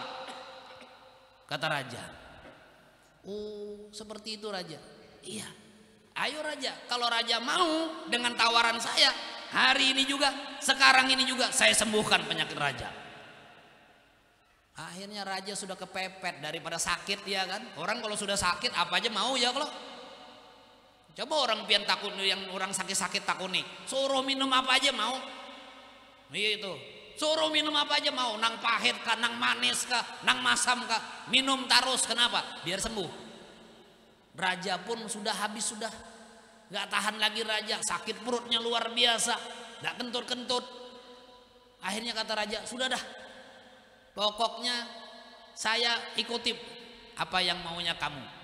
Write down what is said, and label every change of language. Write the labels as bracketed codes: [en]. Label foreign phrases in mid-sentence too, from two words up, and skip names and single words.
[id] Kata raja. Oh, seperti itu raja. Iya. Ayo raja, kalau raja mau dengan tawaran saya, hari ini juga, sekarang ini juga saya sembuhkan penyakit raja. Akhirnya raja sudah kepepet daripada sakit, ya kan? Orang kalau sudah sakit apa aja mau ya kalau. Coba orang pian takut, yang orang sakit-sakit takut nih, suruh minum apa aja mau. Itu. Suruh minum apa aja mau, [bjn] nang pahit kah, nang manis kah, nang masam kah, [id] minum terus. Kenapa? Biar sembuh. Raja pun sudah habis, sudah nggak tahan lagi raja, sakit perutnya luar biasa, nggak kentut-kentut. Akhirnya kata raja, sudah dah, pokoknya saya ikuti apa yang maunya kamu.